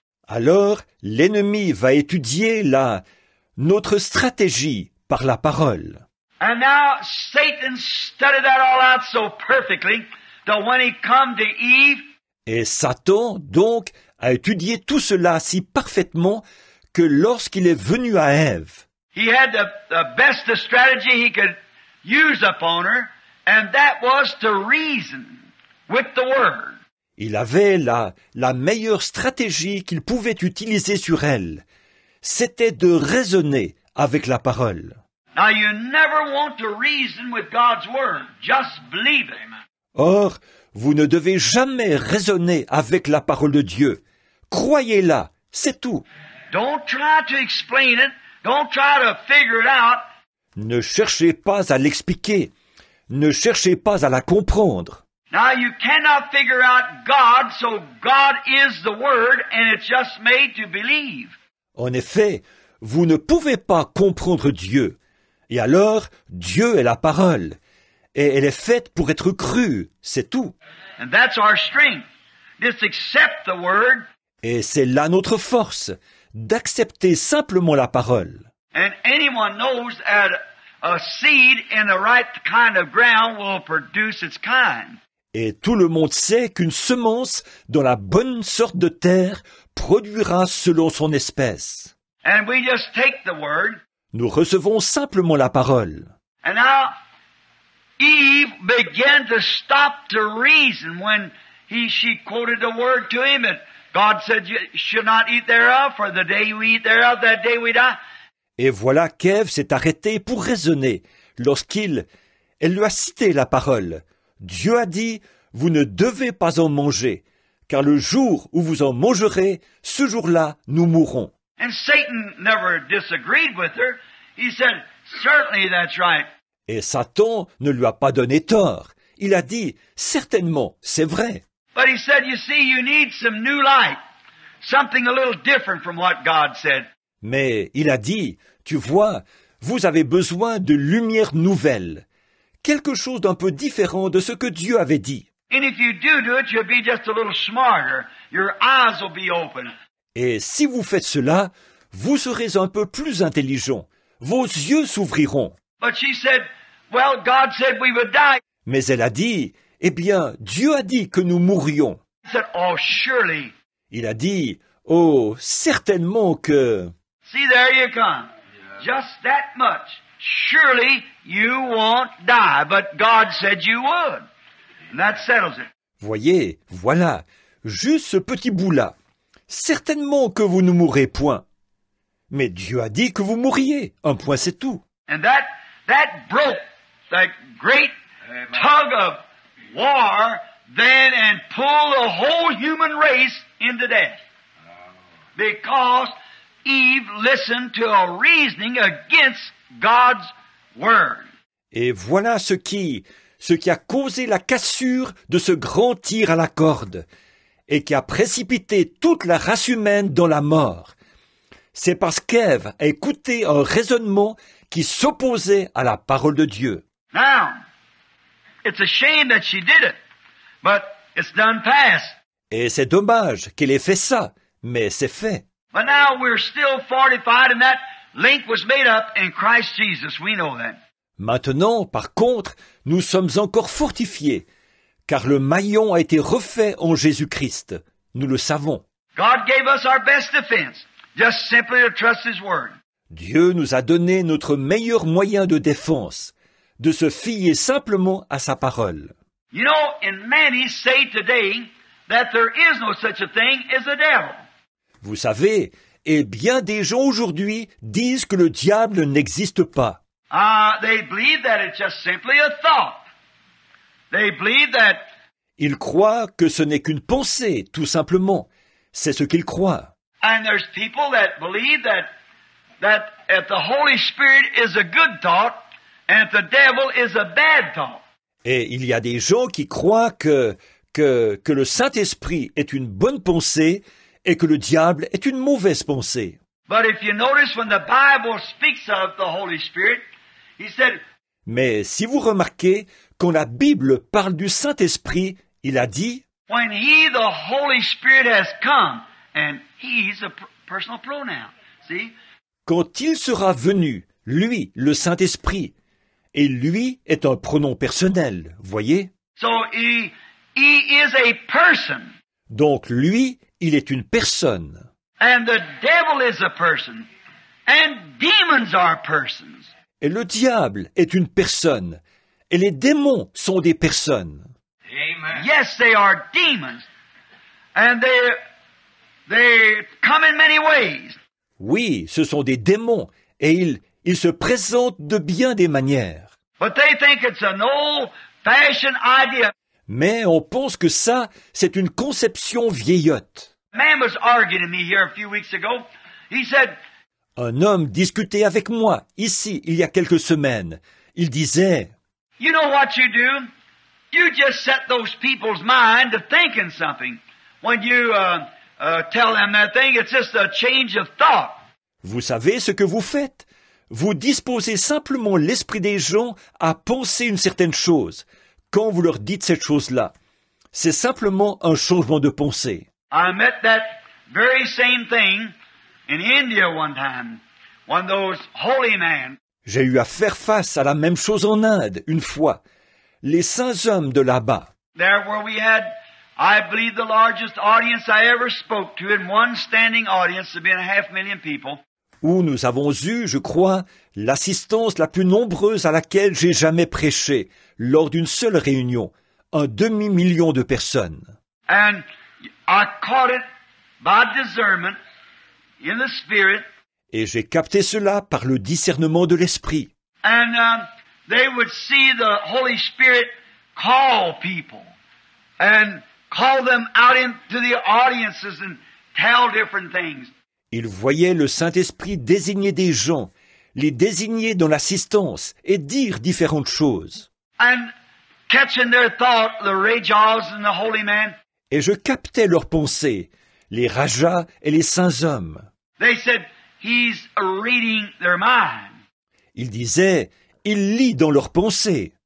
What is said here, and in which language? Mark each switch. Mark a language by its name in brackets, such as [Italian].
[French] Alors, l'ennemi va étudier notre stratégie par la parole. [English] And now Satan studied that all out so perfectly that when he come to Eve, [French] Et Satan, donc, a étudié tout cela si parfaitement que lorsqu'il est venu à Ève, [English] he had the best strategy he could use upon her, and that was to reason with the Word. [French] il avait la meilleure stratégie qu'il pouvait utiliser sur elle. C'était de raisonner avec la parole. [English] Now you never want to reason with God's Word. Just believe it. [French] Or, vous ne devez jamais raisonner avec la parole de Dieu. Croyez-la, c'est tout. [English] Don't try to explain it. Don't try to figure it out. [French] Ne cherchez pas à l'expliquer. Ne cherchez pas à la comprendre. [English] Now you cannot figure out God, so God is the Word, and it's just made to believe. [French] En effet, vous ne pouvez pas comprendre Dieu. Et alors, Dieu est la parole. Et elle est faite pour être crue, c'est tout. [English] And that's our strength. Just accept the Word, [French] Et c'est là notre force, d'accepter simplement la parole. [English] and anyone knows that a seed in the right kind of ground will produce its kind. [French] Et tout le monde sait qu'une semence dans la bonne sorte de terre produira selon son espèce. [English] And we just take the Word, [French] Nous recevons simplement la parole. [English] and now Eve began to stop to reason when she quoted the Word to him, and God said, "You should not eat thereof, for the day you eat thereof, that day we die." [French] Et voilà qu'Ève s'est arrêtée pour raisonner lorsqu'elle lui a cité la parole. Dieu a dit, vous ne devez pas en manger, car le jour où vous en mangerez, ce jour-là, nous mourrons. [English] And Satan never disagreed with her. He said, "Certainly that's right." [French] Et Satan ne lui a pas donné tort. Il a dit, certainement, c'est vrai. [English] But he said, "You see, you need some new light, something a little different from what God said." [French] Mais il a dit, tu vois, vous avez besoin de lumière nouvelle, quelque chose d'un peu différent de ce que Dieu avait dit. [English] And if you do it, you'll be just a little smarter. Your eyes will be open. [French] Et si vous faites cela, vous serez un peu plus intelligent. Vos yeux s'ouvriront. [English] But she said, "Well, God said we would die." [French] Mais elle a dit, eh bien, Dieu a dit que nous mourrions. [English] He said, "Oh, surely." [French] Il a dit, oh, certainement que... [English] See, there you come. Just that much. Surely you won't die, but God said you would. And that settles it. [French] Voyez, voilà, juste ce petit bout-là. Certainement que vous ne mourrez point. Mais Dieu a dit que vous mourriez. Un point, c'est tout. [English] And that broke that great tug of war then and pulled the whole human race into death. Because Eve listened to a reasoning against God's word. [French] Et voilà ce qui a causé la cassure de ce grand tir à la corde et qui a précipité toute la race humaine dans la mort. C'est parce qu'Ève a écouté un raisonnement qui s'opposait à la parole de Dieu. [English] Now, it's a shame that she did it, but it's done past. [French] Et c'est dommage qu'elle ait fait ça, mais c'est fait. [English] But now we're still fortified and that link was made up in Christ Jesus. We know that. [French] Maintenant, par contre, nous sommes encore fortifiés, car le maillon a été refait en Jésus-Christ. Nous le savons. [English] God gave us our best defense, just simply to trust His Word. [French] Dieu nous a donné notre meilleur moyen de défense, de se fier simplement à sa parole. [English] You know, and many say today that there is no such a thing as a devil. [French] Vous savez, et bien des gens aujourd'hui disent que le diable n'existe pas. [English] They believe that it's just simply a thought. They believe that [French] Ils croient que ce n'est qu'une pensée, tout simplement. C'est ce qu'ils croient. [English] and there's people that believe that if the Holy Spirit is a good thought and if the devil is a bad thought. [French] Et il y a des gens qui croient que le Saint-Esprit est une bonne pensée et que le diable est une mauvaise pensée. [English] But if you notice when the Bible speaks of the Holy Spirit, he said, [French] Mais si vous remarquez, quand la Bible parle du Saint-Esprit, il a dit [English] when He, the Holy Spirit, has come, and He's a personal pronoun. See? [French] quand il sera venu, lui, le Saint-Esprit, et lui est un pronom personnel, voyez? [English] So He is a person, [French] Donc lui, il est une personne. [English] and the devil is a person, and demons are persons. [French] Et le diable est une personne. Et les démons sont des personnes. [English] Amen. Yes, they are demons, and they come in many ways. [French] Oui, ce sont des démons. Et ils se présentent de bien des manières. [English] But they think it's an old-fashioned idea. [French] Mais on pense que ça, c'est une conception vieillotte. [English] A man was arguing with me here a few weeks ago. He said, [French] Un homme discutait avec moi, ici, il y a quelques semaines. Il disait, [English] you know what you do? You just set those people's mind to thinking something. When you tell them that thing, it's just a change of thought. [French] vous savez ce que vous faites? Vous disposez simplement l'esprit des gens à penser une certaine chose, quand vous leur dites cette chose-là. C'est simplement un changement de pensée. [English] I met that very same thing in India one time. One of those holy men. [French] J'ai eu à faire face à la même chose en Inde, une fois. Les saints hommes de là-bas. [English] There where we had, I believe, the largest audience I ever spoke to, in one standing audience of being 500,000 people. [French] Où nous avons eu, je crois, l'assistance la plus nombreuse à laquelle j'ai jamais prêché, lors d'une seule réunion, 250 000 de personnes. [English] And I caught it by discernment in the Spirit. [French] Et j'ai capté cela par le discernement de l'esprit. [English] And they would see the Holy Spirit call people and call them out into the audiences and tell different things. [French] Ils voyaient le Saint-Esprit désigner des gens, les désigner dans l'assistance et dire différentes choses. [English] And catching their thought, the Rajas and the holy man, [French] Et je captais leurs pensées, les rajas et les saints hommes. [English] they said, he's reading their mind. [French] Ils disaient, il lit dans leurs pensées.